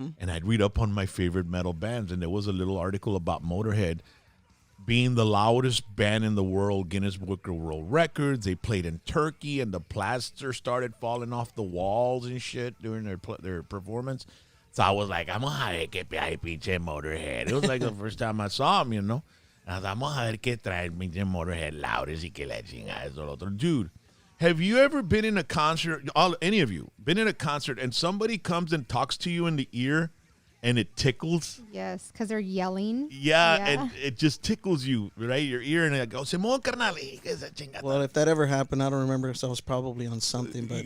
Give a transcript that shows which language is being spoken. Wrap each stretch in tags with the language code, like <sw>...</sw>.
<en>And I'd read up on my favorite metal bands, and there was a little article about Motorhead being the loudest band in the world, Guinness Book of World Records. They played in Turkey, and the plaster started falling off the walls and shit during their performance. So I was like, I'm going to have</en> <es>que pinche Motorhead.</es> <en>It was like the first time I saw him, you know. And I was like,</en> <es>vamos a ver qué trae el pinche Motorhead loudest y que la chingada eso lo otro.</es> <en>Dude, have you ever been in a concert, any of you, been in a concert and somebody comes and talks to you in the ear and it tickles? Yes, because they're yelling. Yeah, and it just tickles you, right? Your ear, and it goes,</en> <es>Simón, carnal, esa chingada.</es> <en>Well, if that ever happened, I don't remember because I was probably on something, but</en>